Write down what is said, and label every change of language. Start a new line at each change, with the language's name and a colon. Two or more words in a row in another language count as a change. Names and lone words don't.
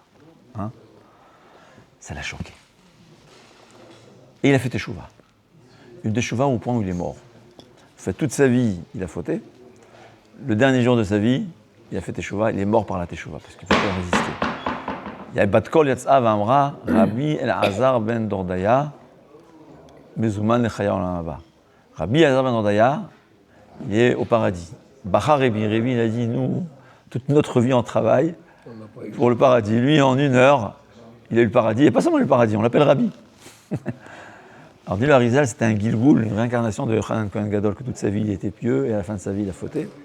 French: Hein? Ça l'a choqué. Et il a fait teshuva. Une teshuva au point où il est mort. En fait, toute sa vie, il a fauté. Le dernier jour de sa vie, il a fait teshuva, il est mort par la teshuva, parce qu'il ne peut pas résister. Il y a
Hebrew: בת קול יצאה ואמרה, רבי אלעזר בן דורדיא, מזומן לחיי העולם הבא.
French: Rabbi El-Azar ben Dordaya, il est au paradis.
Hebrew: בכה רבי,
French: il a dit, nous, toute notre vie en travail pour le paradis. Lui, en 1 heure, il a eu le paradis, et pas seulement le paradis, on l'appelle Rabbi. Alors, dit le Harizal, c'était un Gilgoul, une réincarnation de Yochanan Kohen Gadol, que toute sa vie il était pieux, et à la fin de sa vie, il a fauté.